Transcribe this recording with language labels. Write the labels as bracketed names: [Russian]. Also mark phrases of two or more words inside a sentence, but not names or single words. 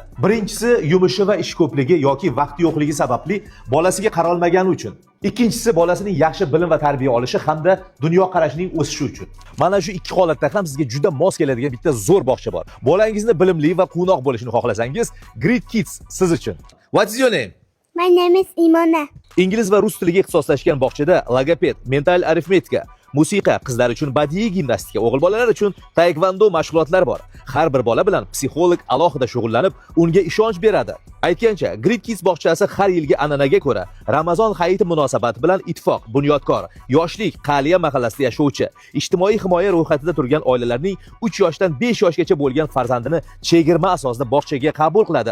[Uzbek] Birinchisi yumushi va ish ko'pligi yoki vaqti yo'qligi sababli bolasiga qara olmagani uchun. Ikkinchisi bolasining yaxshi bilim va tarbiya olishi hamda dunyo qarashining o'sishi uchun. Mana shu ikki holatda ham sizga juda mos keladigan bitta zo'r bog'cha bor. Bolangizni bilimli va quvnoq bo'lishini xohlasangiz, Great Kids siz uchun. [English] What's your name? My name is Imona. [Uzbek] Ingliz va rus tiliga ixtisoslashgan bog'chada logoped, mental arifmetika, musiqa, qizlar uchun badiiy gimnastika, o'g'il bolalar uchun taekvondo mashg'ulotlar bor. Har bir bola bilan psixolog alohida shug'ullanib, unga ishonch beradi. Aytgancha, Great Kids bog'chasi har yilgi an'anaga ko'ra Ramazon hayiti munosabati bilan Ittifoq, Bunyodkor, Yoshlik, Qaliya mahallasida yashovchi, ijtimoiy himoya ro'yxatida turgan oilalarning 3 yoshdan 5 yoshgacha bo'lgan farzandini chegirma asosida bog'chaga qabul qiladi.